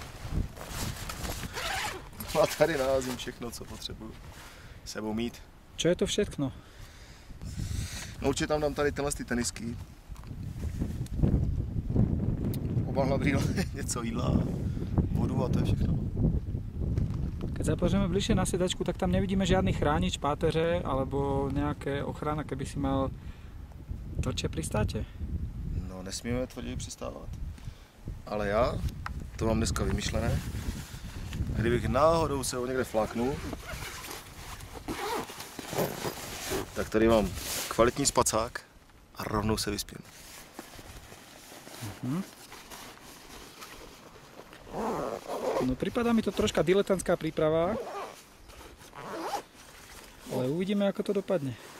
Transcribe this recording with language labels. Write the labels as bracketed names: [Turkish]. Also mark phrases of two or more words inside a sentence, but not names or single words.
[Czech] A tady nalazím všechno, co potřebuju sebou mít. [Slovak] Čo je to všechno? [Czech] No určitě tam dám tady tyhle tenisky. Oba brýle, něco jídla, vodu a to je všechno. [Slovak] Keď sa pozrieme bližšie na sedačku, tak tam nevidíme žiadny chránič, páteře alebo nejaké ochrana, keby si mal tvrdšie pristáte. [Czech] No nesmíme tvrdě přistávat. Ale já to mám dneska vymyšlené. Kdybych náhodou se ho někde fláknul, tak tady mám kvalitní spacák a rovnou se vyspím. [Slovak] No pripadá mi to troška diletantská príprava, ale uvidíme, ako to dopadne.